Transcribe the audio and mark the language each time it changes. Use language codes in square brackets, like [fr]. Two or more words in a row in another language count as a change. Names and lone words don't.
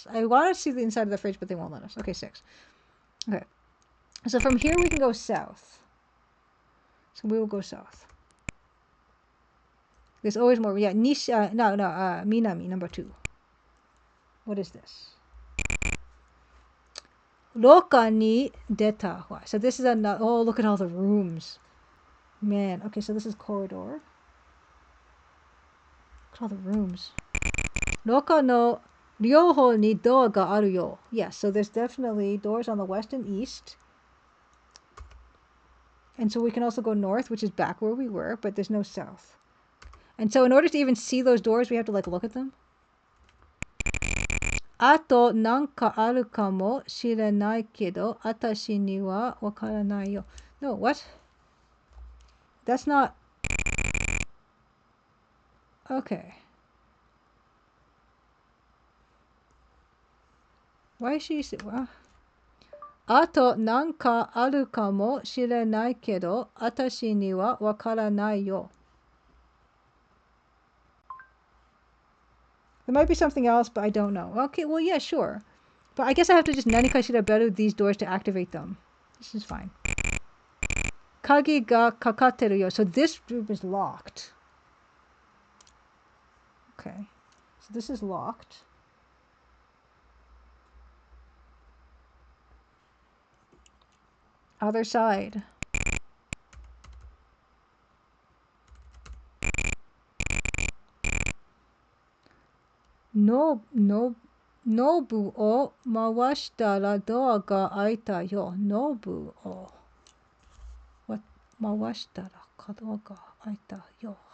[en] I want to see the inside of the fridge, but they won't let us. Okay, 6. Okay, so from here we can go south. So we will go south. There's always more. Yeah, Minami, number 2. What is this? [ja] 廊下に出た. [en] So this is another. Oh, look at all the rooms. Man, okay, so this is corridor. Look at all the rooms. [ja] 廊下の両方にドアがあるよ. [en] Yes, so there's definitely doors on the west and east. And so we can also go north, which is back where we were, but there's no south. And so in order to even see those doors, we have to like look at them. [ja] あと何かあるかもしれないけどあたしにはわからないよ. No, [en] what? That's not... Okay. Why is she... [ja] あと何かあるかもしれないけどあたしにはわからないよ. [en] There might be something else, but I don't know. Okay, well, yeah, sure. But I guess I have to just [ja] 何回調べる [en] these doors to activate them. This is fine. [ja] 鍵がかかってるよ. [en] So this room is locked. Okay. So this is locked. Other side. [ja] ノブを回したらドアが開いたよ. ノブを回したらドアが開いたよ.